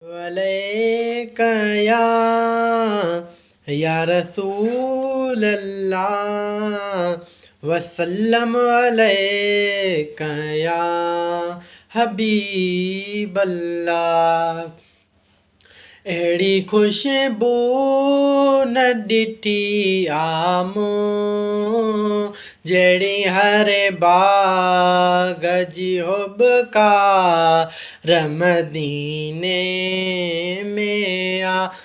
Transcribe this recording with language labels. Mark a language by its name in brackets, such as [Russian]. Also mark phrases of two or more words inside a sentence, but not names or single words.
[Arabic] عليك يا، يا رسول الله، وسلم عليك يا حبيب الله۔ [Sindhi] اهڙي خوشبو نه ڏٺي آ مون، جهڙي هر باغ جي حبڪار مديني ۾ آ۔